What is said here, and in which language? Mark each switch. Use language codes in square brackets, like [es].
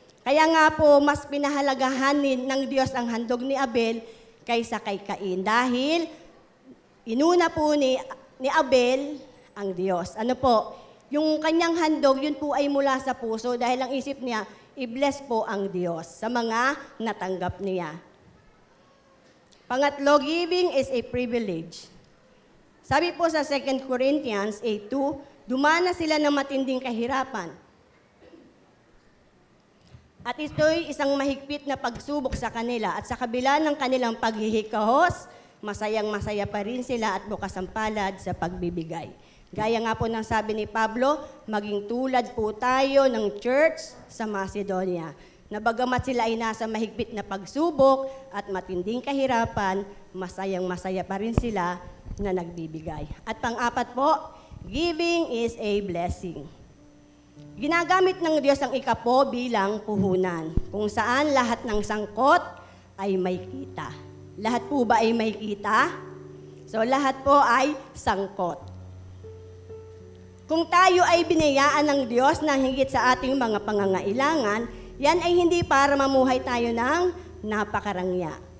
[tl] Kaya nga po, mas pinahalagahan ng Diyos ang handog ni Abel kaysa kay Cain. Dahil inuna po ni Abel ang Diyos. Ano po? Yung kanyang handog, yun po ay mula sa puso dahil ang isip niya, i-bless po ang Diyos sa mga natanggap niya. [en] Pangatlo, giving is a privilege. [tl] Sabi po sa 2 Corinthians 8:2, dumana sila ng matinding kahirapan. At ito'y isang mahigpit na pagsubok sa kanila at sa kabila ng kanilang paghihikahos, masayang-masaya pa rin sila at bukas ang palad sa pagbibigay. Gaya nga po ng sabi ni Pablo, maging tulad po tayo ng church sa Macedonia. Na bagamat sila ay nasa mahigpit na pagsubok at matinding kahirapan, masayang-masaya pa rin sila na nagbibigay. [en] At pang-apat po, giving is a blessing. [tl] Ginagamit ng Diyos ang ikapo bilang puhunan, kung saan lahat ng sangkot ay may kita. Lahat po ba ay may kita? So lahat po ay sangkot. Kung tayo ay binayaan ng Diyos na higit sa ating mga pangangailangan, yan ay hindi para mamuhay tayo ng napakarangya.